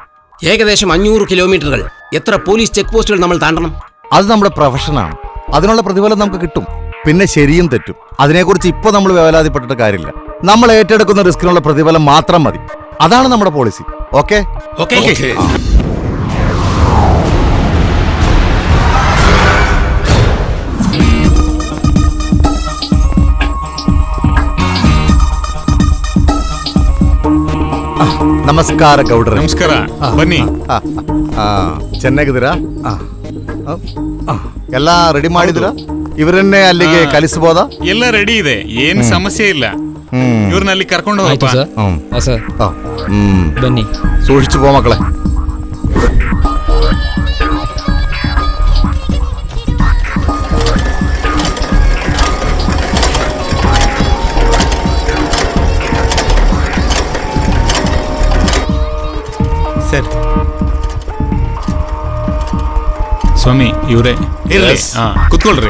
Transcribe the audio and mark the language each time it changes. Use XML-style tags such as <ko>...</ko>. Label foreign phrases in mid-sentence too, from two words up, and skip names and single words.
<ml>ഏകദേശം 500 കിലോമീറ്ററുകൾ. എത്ര പോലീസ്</ml> <en>check posts</en> <ml>നമ്മൾ താണ്ടണം? അത് നമ്മുടെ പ്രൊഫഷനാണ്. അതിനുള്ള പ്രതിഫലം നമുക്ക് കിട്ടും. പിന്നെ ശരിയും തെറ്റും അതിനെക്കുറിച്ച് ഇപ്പോൾ നമ്മൾ വേവലാതിപ്പെട്ടിട്ട് കാര്യമില്ല. നമ്മൾ ഏറ്റെടുക്കുന്ന റിസ്കിനുള്ള പ്രതിഫലം മാത്രം മതി. അതാണ് നമ്മുടെ പോളിസി. ഓക്കെ? ഓക്കേ.</ml> <kn>ನಮಸ್ಕಾರ ಗೌಡ್ರೆ. ನಮಸ್ಕಾರ, ಬನ್ನಿ. ಚೆನ್ನಾಗಿದ್ದೀರಾ? ಎಲ್ಲ ರೆಡಿ ಮಾಡಿದಿರಾ? ಇವರನ್ನೇ ಅಲ್ಲಿಗೆ ಕಲಿಸಬಹುದಾ? ಎಲ್ಲ ರೆಡಿ ಇದೆ, ಏನ್ ಸಮಸ್ಯೆ ಇಲ್ಲ. ಇವ್ರನ್ನ ಅಲ್ಲಿ ಕರ್ಕೊಂಡು ಹೋಗಪ್ಪ. ಬನ್ನಿ.</kn> <ml>സൂക്ഷിച്ചു പോ മക്കളെ.</ml> <kn>ಸರ್ ಸ್ವಾಮಿ ಇವ್ರೆ ಕುತ್ಕೊಳ್ರಿ.</kn>